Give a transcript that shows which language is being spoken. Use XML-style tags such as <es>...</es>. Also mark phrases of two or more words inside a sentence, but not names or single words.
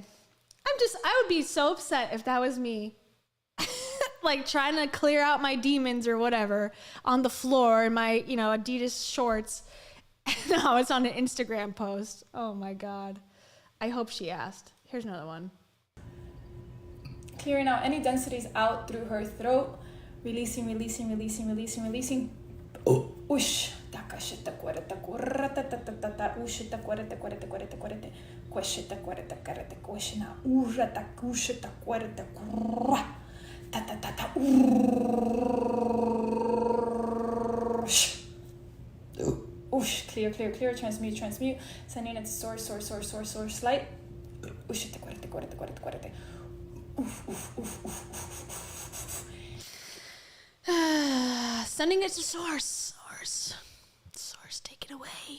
<en>I would be so upset if that was me. Like trying to clear out my demons or whatever on the floor in my, Adidas shorts. No, it's on an Instagram post. Oh my God. I hope she asked. Here's another one. Clearing out any densities out through her throat. Releasing. Ush. Takashita kwarata kurata tata ushita kwarata kwashita kwarata karata kwashina urata kushita kwarata kurra tata ush. Clear. Transmute. Sending it to source light. Ushita kwarata. Oof. Sending it to source, take it away.</en>